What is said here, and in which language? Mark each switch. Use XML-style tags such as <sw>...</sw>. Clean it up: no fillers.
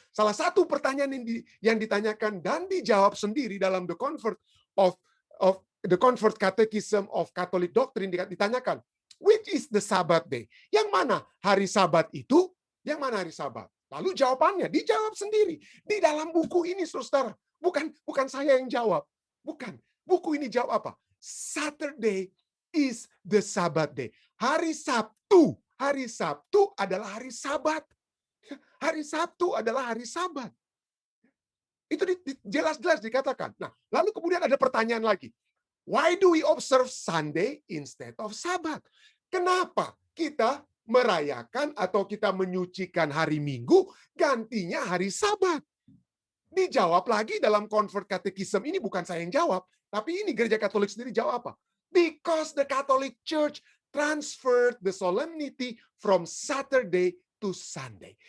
<id>Salah satu pertanyaan yang ditanyakan dan dijawab sendiri dalam The Convert Catechism of Catholic Doctrine ditanyakan,</id> <en>which is the Sabbath day?</en> <id>Yang mana hari Sabat itu? Yang mana hari Sabat? Lalu jawabannya dijawab sendiri di dalam buku ini, saudara. Bukan saya yang jawab. Bukan. Buku ini jawab apa?</id> <en>Saturday is the Sabbath day.</en> <id>Hari Sabtu adalah hari Sabat. Hari Sabtu adalah hari Sabat. Itu jelas-jelas dikatakan. Nah, lalu kemudian ada pertanyaan lagi.</id> <en>Why do we observe Sunday instead of Sabbath?</en> <id>Kenapa kita merayakan atau kita menyucikan hari Minggu, gantinya hari Sabat? Dijawab lagi dalam Convert Catechism. Ini bukan saya yang jawab, tapi ini gereja Katolik sendiri jawab apa?</id> <en>Because the Catholic Church transferred the solemnity from Saturday to Sunday.</en>